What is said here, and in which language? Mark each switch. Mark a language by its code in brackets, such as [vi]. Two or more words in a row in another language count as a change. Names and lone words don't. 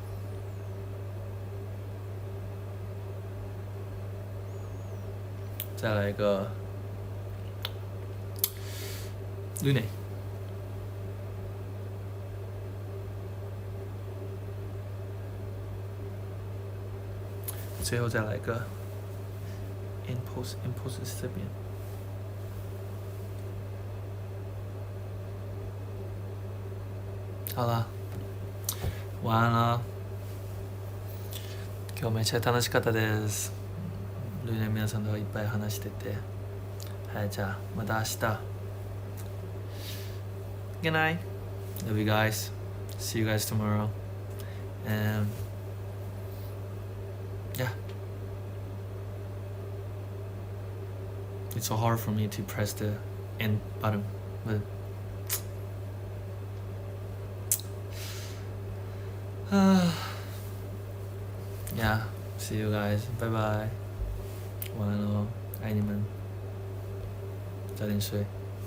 [zh] 再来一个 Lune， 最后再来一个 Impulse 是这边。好了，晚安了。 [ja] 今日めっちゃ楽しかったです。ルーネ皆さんといっぱい話してて。はい、じゃあまた明日。 [en] Good night. Love you guys. See you guys tomorrow. And yeah. It's so hard for me to press the end button, but yeah, see you guys. Bye bye. [zh] 晚安喽，爱你们，早点睡。